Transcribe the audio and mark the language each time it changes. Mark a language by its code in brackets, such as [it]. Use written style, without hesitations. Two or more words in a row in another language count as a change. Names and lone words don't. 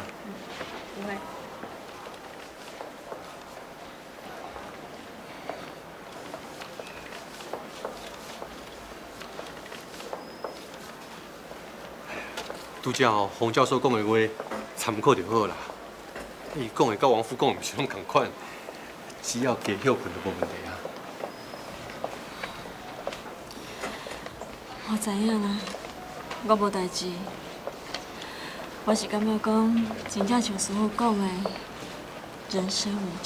[nan] 不会。拄则吼，洪教授讲的话，参考就好啦。伊讲的甲王府讲的毋是拢同款，只要加休困就无问题啊。我知影啦，我无代志。我是感觉讲，真正像师傅讲的，人生无常。